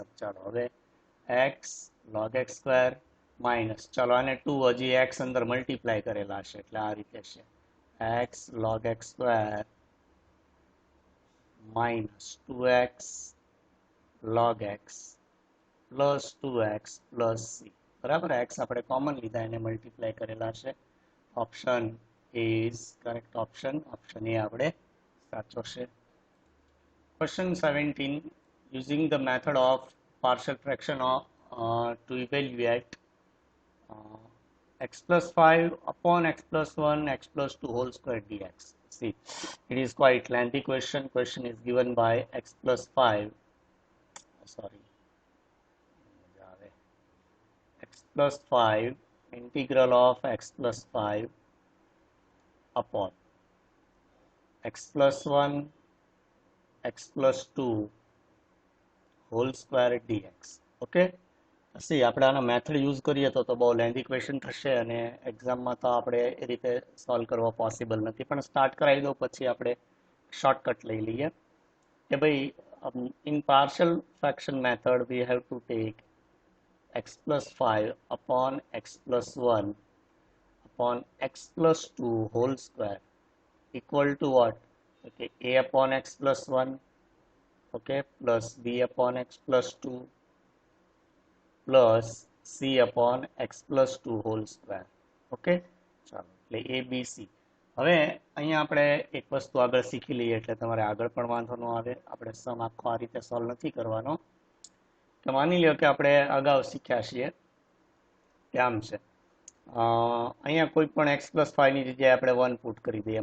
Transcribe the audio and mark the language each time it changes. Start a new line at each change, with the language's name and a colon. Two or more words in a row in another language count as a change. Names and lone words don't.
Gujarati: ચાલો હવે
English: x log x square minus,
Gujarati: ચાલો આને 2 હજી x અંદર મલ્ટીપ્લાય કરેલા છે એટલે આ રીતે છે.
English: x log x square minus 2x log x plus 2x plus c.
Gujarati: બરાબર, x આપણે કોમન લીધા એને મલ્ટીપ્લાય કરેલા છે.
English: option is correct option
Gujarati: એ આપણે સાચો છે. ક્વેશ્ચન 17,
English: using the method of partial fraction to evaluate x plus 5 upon x plus 1 x plus 2 whole square dx. See, it is quite lengthy question. Question is given by x plus 5, sorry, x plus 5 integral of x plus 5 upon x plus 1 x plus 2 whole square dx. okay, see
Gujarati: આપણે આનો
English: method use
Gujarati: કરીએ તો બહુ
English: lengthy question
Gujarati: થશે અને એક્ઝામમાં તો આપણે એ રીતે સોલ્વ કરવા પોસિબલ નથી, પણ સ્ટાર્ટ કરાવી દો પછી આપણે શોર્ટકટ લઈ લઈએ કે ભાઈ
English: in partial fraction method we have to take x plus 5 upon x plus 1 upon x plus 2 whole square equal to what? Okay, a upon x plus 1, okay, plus b upon x plus 2 plus c upon x plus 2 whole square.
Gujarati: Okay, ચાલો એટલે a b c. હવે અહીંયા આપણે એક વસ્તુ આગળ શીખી લઈએ એટલે તમારે આગળ પણ વાંધો ન આવે. આપણે સમ આખો આ રીતે સોલ્વ નથી કરવાનો. તો માની લો કે આપણે અગાઉ શીખ્યા છીએ કે આમ છે, અહીંયા કોઈ પણ
English: x plus 5
Gujarati: ની જગ્યાએ આપણે 1 પુટ કરી દઈએ.